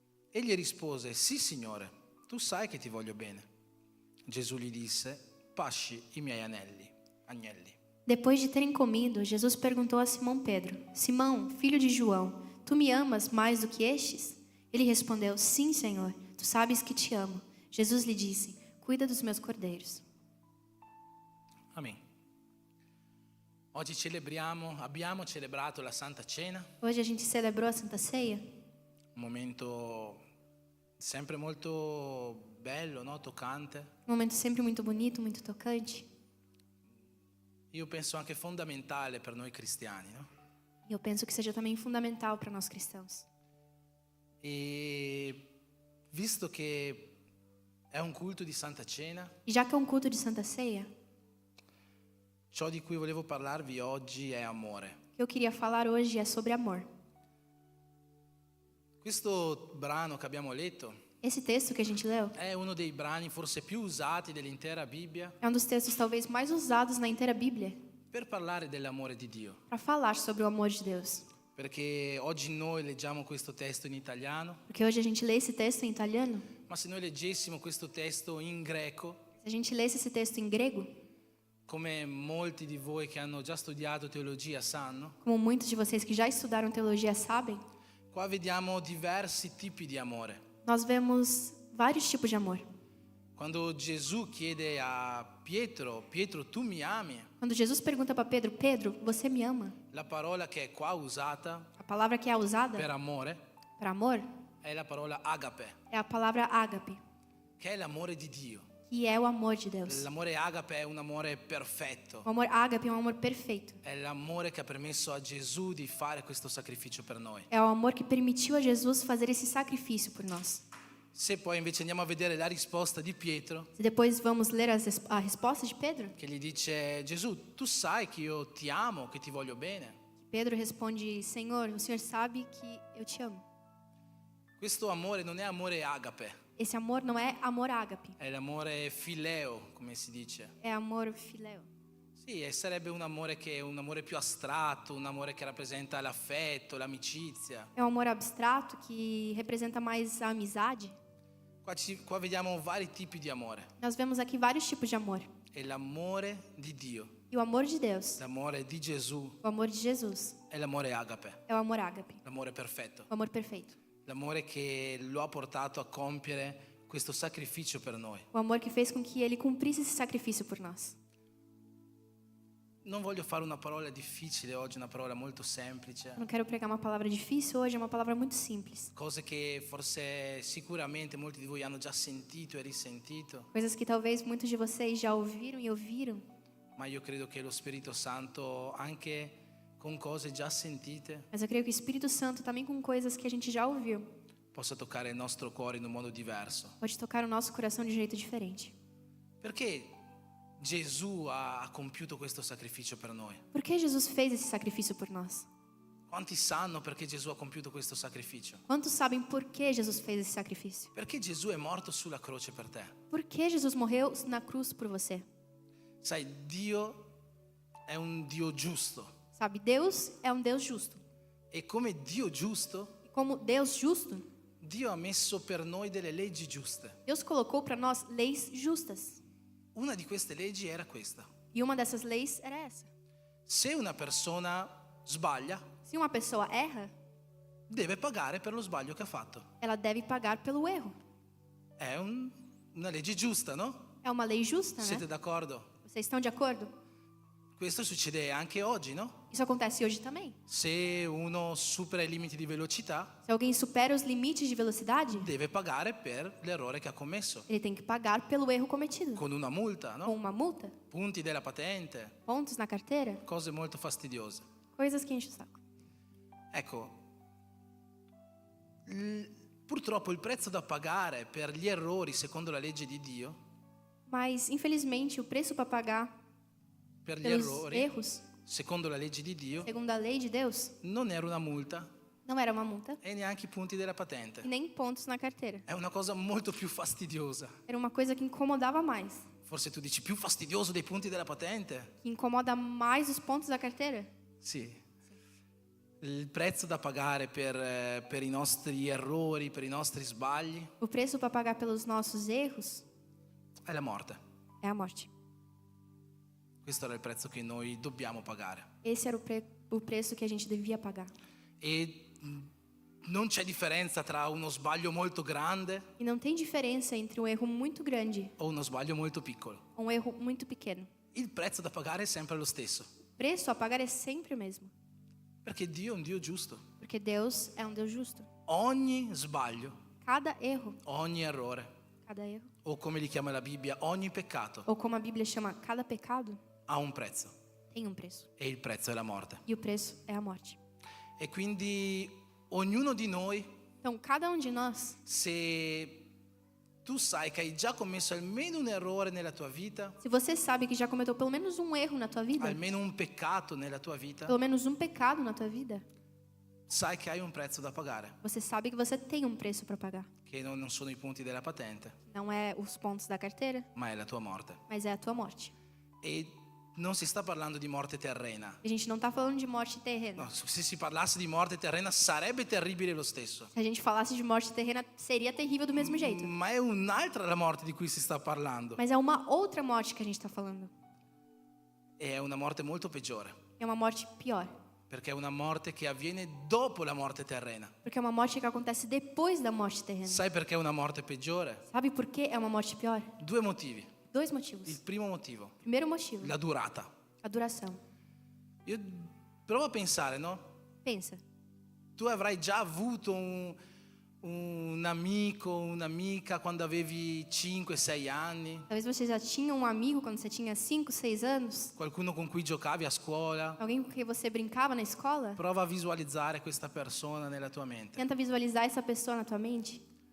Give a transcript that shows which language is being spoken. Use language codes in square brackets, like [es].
[it] Egli rispose: sì, Signore, tu sai che ti voglio bene. Gesù gli disse: pasci i miei agnelli. [pt] Depois de terem comido, Jesus perguntou a Simão Pedro: Simão, filho de João, tu me amas mais do que estes? Ele respondeu: sim, Senhor, tu sabes que te amo. Jesus lhe disse: cuida dos meus cordeiros. Amen. [it] Oggi abbiamo celebrato la Santa Cena, [pt] Hoje a gente celebrou a Santa Ceia, [it] un momento sempre molto bello, no? Toccante. [pt] um momento sempre muito bonito, muito tocante. [it] Io penso anche fondamentale per noi cristiani, no? [pt] E eu penso que seja também fundamental para nós cristãos. [it] E visto che è un culto di Santa Cena, [pt] E já que é um culto de Santa Ceia, [it] ciò di cui volevo parlarvi oggi è amore. [pt] o que eu queria falar hoje é sobre amor. [it] Questo brano che abbiamo letto [pt] Esse texto que a gente leu [it] è uno dei brani forse più usati dell'intera Bibbia [pt] é um dos textos talvez mais usados na inteira Bíblia [it] per parlare dell'amore di Dio. [pt] para falar sobre o amor de Deus. [it] Perché oggi noi leggiamo questo testo in italiano, [pt] Porque hoje a gente lê esse texto em italiano. [it] ma se noi leggessimo questo testo in greco, [pt] Se a gente lesse esse texto em grego, [it] come molti di voi che hanno già studiato teologia sanno, [pt] como muitos de vocês que já estudaram teologia sabem, [it] qua vediamo diversi tipi di amore. [pt] nós vemos vários tipos de amor. [it] Quando Gesù chiede a Pietro, Pietro tu mi ami, [pt] Quando Jesus pergunta para Pedro, Pedro, você me ama? [it] la parola che è qua usata [pt] A palavra que é usada [it] per amore [pt] para amor [it] è la parola agape, [pt] é a palavra ágape, [it] che è l'amore di Dio. [pt] que é o amor de Deus. [it] L'amore agape è un amore perfetto, [pt] O amor ágape é um amor perfeito. [it] è l'amore che ha permesso a Gesù di fare questo sacrificio per noi. [pt] É o amor que permitiu a Jesus fazer esse sacrifício por nós. [it] Se poi invece andiamo a vedere la risposta di Pietro, [pt] Se depois vamos ler a resposta de Pedro, [it] che gli dice: Gesù, tu sai che io ti amo, che ti voglio bene. [pt] Pedro responde: Senhor, o Senhor sabe que eu te amo. [it] Questo amore non è amore agape, [pt] Esse amor não é amor ágape, [it] è l'amore fileo, come si dice. [pt] é amor fileo. [it] Sì, e sarebbe un amore che è un amore più astratto, un amore che rappresenta l'affetto, l'amicizia. [pt] É um amor abstrato que representa mais a amizade. [it] Qua vediamo vari tipi di amore. [pt] Nós vemos aqui vários tipos de amor. [it] È l'amore di Dio, [pt] E o amor de Deus, [it] l'amore di Gesù, [pt] o amor de Jesus, [it] è l'amore agape, [pt] é o amor ágape, [it] l'amore perfetto, [pt] o amor perfeito. [it] l'amore che lo ha portato a compiere questo sacrificio per noi. [pt] O amor que fez com que ele cumprisse esse sacrifício por nós. [it] Non voglio fare una parola difficile oggi, una parola molto semplice, [pt] Eu não quero pregar uma palavra difícil hoje, é uma palavra muito simples. [it] cose che forse sicuramente molti di voi hanno già sentito e risentito, [pt] Coisas que talvez muitos de vocês já ouviram e ouviram, [it] ma io credo che lo Spirito Santo, anche con cose già sentite, [pt] mas eu creio que o Espírito Santo, também com coisas que a gente já ouviu, [it] possa toccare il nostro cuore in un modo diverso. [pt] pode tocar o nosso coração de jeito diferente. [it] Perché Gesù ha compiuto questo sacrificio per noi? [pt] Por que Jesus fez esse sacrifício por nós? [it] Quanti sanno perché Gesù ha compiuto questo sacrificio? [pt] Quantos sabem por que Jesus fez esse sacrifício? [it] Perché Gesù è morto sulla croce per te. [pt] Por que Jesus morreu na cruz por você? [it] Sai, Dio è un Dio giusto [pt] Sabe, Deus é um Deus justo. [it] e come Dio giusto, [pt] E como Deus justo, [it] Dio ha messo per noi delle leggi giuste. [pt] Deus colocou para nós leis justas. [it] Una di queste leggi era questa. [pt] E uma dessas leis era essa. [it] Se una persona sbaglia, [pt] Se uma pessoa erra, [it] deve pagare per lo sbaglio che ha fatto. [pt] ela deve pagar pelo erro. [it] È una legge giusta, no? [pt] É uma lei justa, [it] Siete [pt] né? [it] d'accordo? [pt] Vocês estão de acordo? [it] Questo succede anche oggi, no? [pt] Isso acontece hoje também. [it] Se uno supera i limiti di velocità, [pt] Se alguém supera os limites de velocidade, [it] deve pagare per l'errore che ha commesso, [pt] ele tem que pagar pelo erro cometido. [it] con una multa, [pt] Com [it] no? [pt] uma multa, [it] Punti della patente, [pt] pontos na carteira, [it] cose molto fastidiose. [pt] coisas que enchem o saco. [it] Ecco, purtroppo il prezzo da pagare per gli errori secondo la legge di Dio, [pt] Mas, infelizmente, o preço para pagar [it] per gli [pt] pelos [it] errori [pt] erros, [it] secondo la legge di Dio, [pt] segundo a lei de Deus, [it] non era una multa [pt] não era uma multa [it] e neanche i punti della patente. [pt] e nem pontos na carteira. [it] È una cosa molto più fastidiosa. [pt] Era uma coisa que incomodava mais. [it] Forse tu dici più fastidioso dei punti della patente? [pt] Que incomoda mais os pontos da carteira. [it] Sì. Il prezzo da pagare per i nostri errori, per i nostri sbagli, [pt] O preço para pagar pelos nossos erros [it] è la morte. [pt] é a morte. [it] Questo era il prezzo che noi dobbiamo pagare. [pt] Esse era o preço que a gente devia pagar. [it] E non c'è differenza tra uno sbaglio molto grande [pt] E não tem diferença entre um erro muito grande [it] o uno sbaglio molto piccolo. [pt] ou um erro muito pequeno. [it] Il prezzo da pagare è sempre lo stesso, [pt] O preço a pagar é sempre o mesmo. [it] perché Dio è un Dio giusto. [pt] Porque Deus é um Deus justo. [it] Ogni sbaglio, [pt] Cada erro, [it] ogni errore, [pt] cada erro, [it] o come li chiama la Bibbia, ogni peccato [pt] ou como a Bíblia chama, cada pecado, [it] ha un prezzo [pt] tem um preço. [it] e il prezzo è la morte. [pt] E o preço é a morte. [it] E quindi ognuno di noi, [pt] Então, cada um de nós, [it] se tu sai che hai già commesso almeno un errore nella tua vita, [pt] se você sabe que já cometeu pelo menos um erro na tua vida, [it] almeno un peccato nella tua vita, [pt] pelo menos um pecado na tua vida, [it] sai che hai un prezzo da pagare, [pt] você sabe que você tem um preço para pagar. [it] che non sono i punti della patente, [pt] Não é os pontos da carteira, [it] ma è la tua morte. [pt] mas é a tua morte. [it] E non si sta parlando di morte terrena. [pt] A gente não está falando de morte terrena. [it] No, se si parlasse di morte terrena sarebbe terribile lo stesso. [pt] Se a gente falasse de morte terrena, seria terrível do mesmo jeito. [it] Ma è un'altra la morte di cui si sta parlando. [pt] Mas é uma outra morte que a gente está falando. [it] E è una morte molto peggiore, [pt] É uma morte pior. [it] perché è una morte che avviene dopo la morte terrena. [pt] Porque é uma morte que acontece depois da morte terrena. [it] Sai perché è una morte peggiore? [pt] Sabe por que é uma morte pior? [it] 2 motivi. [pt] Dois motivos. [it] Il primo motivo, [pt] Primeiro motivo, [it] la durata. [pt] a duração. [it] Io provo a pensare, no? [pt] Pensa, [it] Tu avrai già avuto un amico, un'amica quando avevi 5-6 anni, [pt] talvez você já tinha um amigo quando você tinha 5, 6 anos, [it] qualcuno con cui giocavi a scuola. [pt] alguém com quem você brincava na escola. [it] Prova a visualizzare questa persona nella tua mente. [pt] Tenta visualizar essa pessoa na tua mente.